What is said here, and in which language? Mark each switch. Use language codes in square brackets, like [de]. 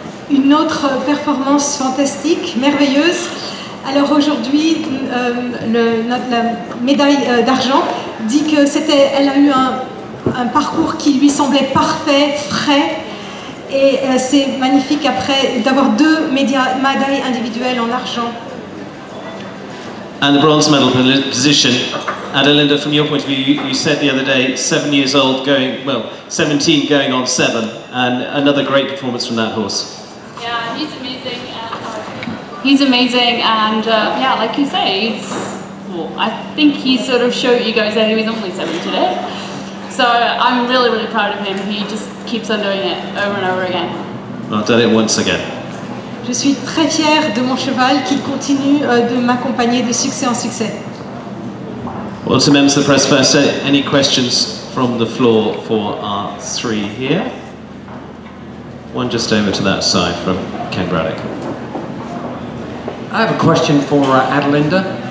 [fr] Une autre performance fantastique, merveilleuse. Alors aujourd'hui, la médaille d'argent dit que elle a eu un parcours qui lui semblait parfait, frais, et c'est magnifique après d'avoir 2 médailles individuelles en argent. [en] And the bronze medal position, Adelinda, from your point of view, you said the other day, 7 years old going, well, 17 going on 7, and another great performance from that horse. Yeah, he's amazing. He's amazing, and yeah, like you say, well, I think he sort of showed you guys that he was only 7 today. So I'm really proud of him. He just keeps on doing it over and over again. Well, done it once again. [fr] Je suis très fière de mon cheval qui continue de m'accompagner de succès en succès. [en] Well, to members of the press first, any questions from the floor for our 3 here? One just over to that side from Ken Braddock. I have a question for Adelinda.